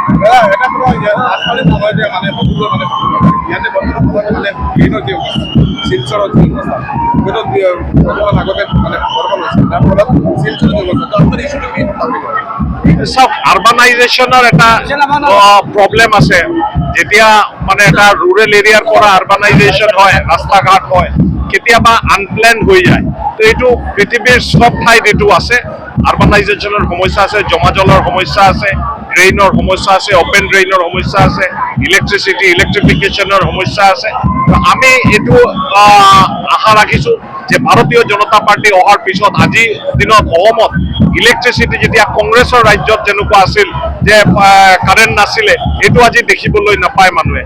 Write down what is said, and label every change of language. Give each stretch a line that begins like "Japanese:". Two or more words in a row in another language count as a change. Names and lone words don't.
Assamese: সব আরবানাইজেশনের একটা প্রবলেম আছে, যেতিয়া মানে এটা
English: rural area
Assamese: পৰা আরবানাইজেশন হয়, রাস্তাঘাট হয়, কেতিয়াবা আনপ্ল্যান হয়ে যায়। তো এইটো পৃথিৱীৰ সব ঠাইত এইটো আছে। আরবানাইজেশনের সমস্যা আছে, জমা জলৰ সমস্যা আছে, ড্রেইনৰ সমস্যা আছে,
English: open drain
Assamese: সমস্যা আছে, ইলেকট্রিফিকেশনের সমস্যা আছে। তো আমি এইটো আশা ৰাখিছো যে ভাৰতীয় জনতা পাৰ্টি অহাৰ পিছত আজিৰ দিনত অসমত ইলেক্ট্ৰিচিটি যেতিয়া কংগ্ৰেছৰ ৰাজ্যত যেনেকুৱা আছিল যে কাৰেণ্ট নাছিলে, এইটো আজি দেখিবলৈ নাপায় মানুহে।